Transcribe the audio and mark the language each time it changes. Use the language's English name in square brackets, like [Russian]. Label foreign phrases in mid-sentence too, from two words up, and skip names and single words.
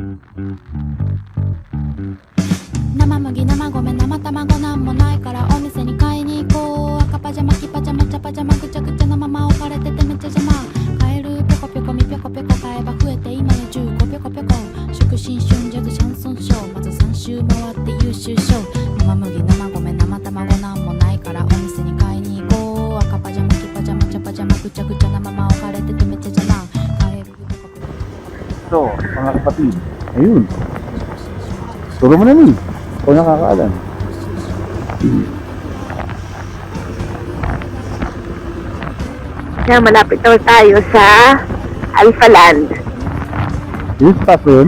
[Japanese] 生麦生米生卵なんもないからお店に買いに行こう赤パジャマ黄パジャマ茶パジャマぐちゃぐちゃなまま置かれててめっちゃ邪魔カエルぴょこぴょこみぴょこぴょこ買えば増えて今や10個ぴょこぴょこ祝新春ジャズシャンソンショーまず3周回って優秀賞生麦生米生卵なんもないからお店に買いに行こう赤パジャマ黄パジャマ茶パジャマぐちゃぐちゃなまま置かれててめっちゃ邪魔カエルぴょこぴょこ [Filipino] So, mga kapatid, ayun. Turo mo na ni. Ikaw nakakaalam. Kaya malapit daw tayo sa Alpha Land. Yung station?